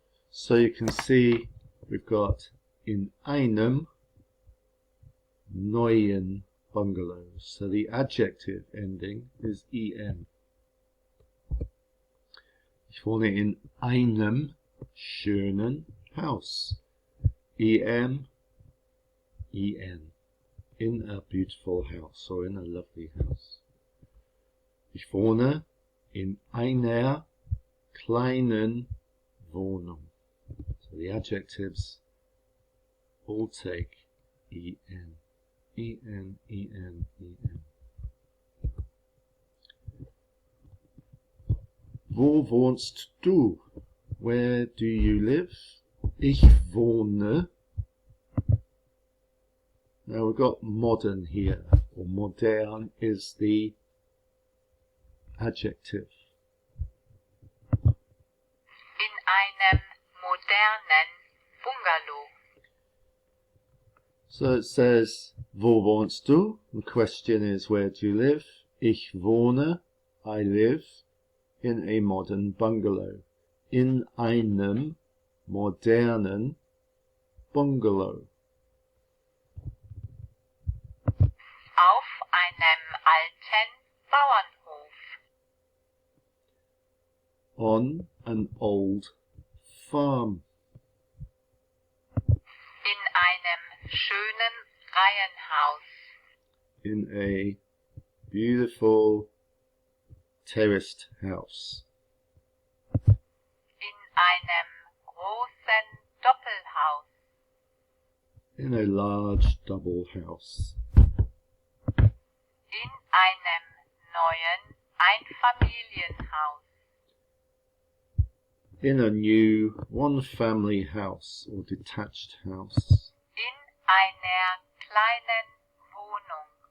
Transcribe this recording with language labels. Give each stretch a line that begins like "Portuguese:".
English: So you can see we've got
German: in einem neuen Bungalow.
English: So the adjective ending is en.
German: Ich wohne in einem schönen Haus.
English: En, in a beautiful house or in a lovely house.
German: Ich wohne in einer kleinen Wohnung.
English: So the adjectives all take en. En, en, en.
German: Wo wohnst du?
English: Where do you live?
German: Ich wohne.
English: Now we've got modern here, or modern is the adjective.
German: In einem modernen Bungalow.
English: So it says,
German: wo wohnst du?
English: The question is, where do you live?
German: Ich wohne,
English: I live, in a modern bungalow.
German: In einem modernen Bungalow. Auf einem alten Bauernhof.
English: On an old farm.
German: In einem schönen Reihenhaus.
English: In a beautiful terraced house.
German: In einem großen Doppelhaus.
English: In a large double house.
German: In einem neuen Einfamilienhaus.
English: In a new one-family house or detached house.
German: In einer kleinen Wohnung.